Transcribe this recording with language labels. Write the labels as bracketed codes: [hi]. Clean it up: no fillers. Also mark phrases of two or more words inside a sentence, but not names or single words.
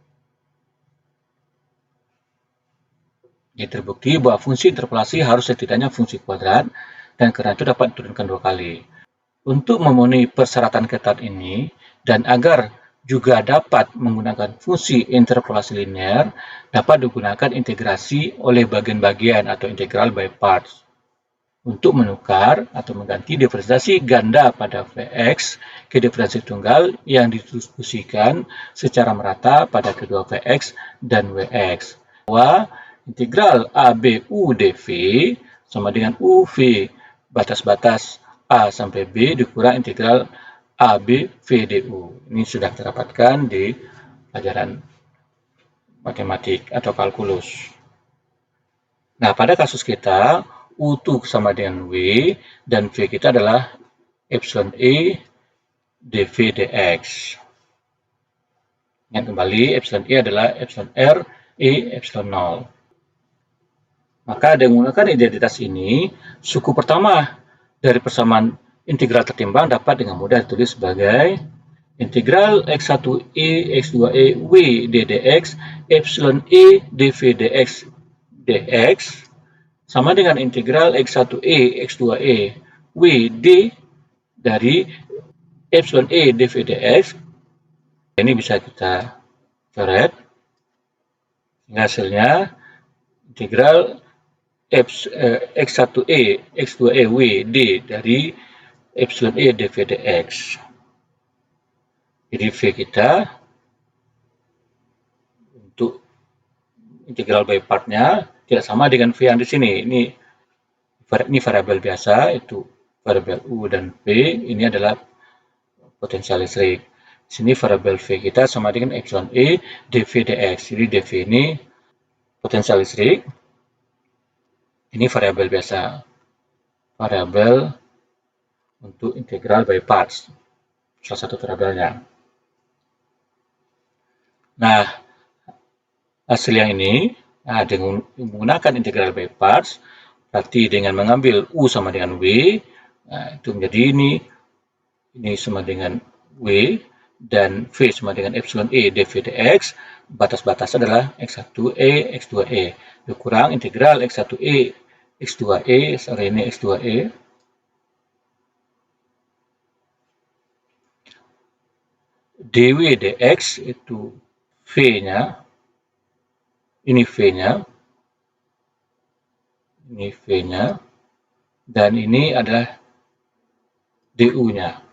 [id] Jadi terbukti bahwa fungsi interpolasi harus setidaknya fungsi kuadrat dan karena itu dapat diturunkan 2 kali. Untuk memenuhi persyaratan ketat ini dan agar juga dapat menggunakan fungsi interpolasi linear, dapat digunakan integrasi oleh bagian-bagian atau integral [en] by parts [id] untuk menukar atau mengganti diferensiasi ganda pada Vx ke diferensiasi tunggal yang didistribusikan secara merata pada kedua Vx dan Wx. Bahwa integral ABU dV sama dengan UV batas-batas A sampai B dikurang integral AB VDU. Ini sudah kita dapatkan di pelajaran matematik atau kalkulus. Nah, pada kasus kita, U2 sama dengan W, dan V kita adalah epsilon E dV dx. Ingat kembali, epsilon E adalah epsilon R, E epsilon 0. Maka dengan menggunakan identitas ini, suku pertama dari persamaan integral tertimbang dapat dengan mudah ditulis sebagai integral X1E, X2E, W ddx, epsilon E dV dx dx sama dengan integral X1E, X2E, W d dari epsilon E dV dx. Ini bisa kita coret. Hasilnya integral X1E, X2E, W d dari epsilon E dV dx. Jadi V kita untuk integral [en] by part- [id] nya tidak sama dengan V yang di sini. Ini variabel biasa, itu variabel U dan V. Ini adalah potensial listrik. Di sini variabel V kita sama dengan epsilon E dV dx. Jadi dV ini potensial listrik. Ini variabel biasa. Variabel untuk integral [en] by parts. [id] Salah satu variabelnya. Nah, hasil yang ini, dengan menggunakan integral [en] by parts, [id] berarti dengan mengambil U sama dengan W, itu menjadi ini sama dengan W, dan V sama dengan epsilon E dV dx, batas-batas adalah X1E, X2E, dikurang integral X1E, X2E, sorry ini X2E, dW dx itu V-nya, ini V-nya, dan ini adalah DU-nya.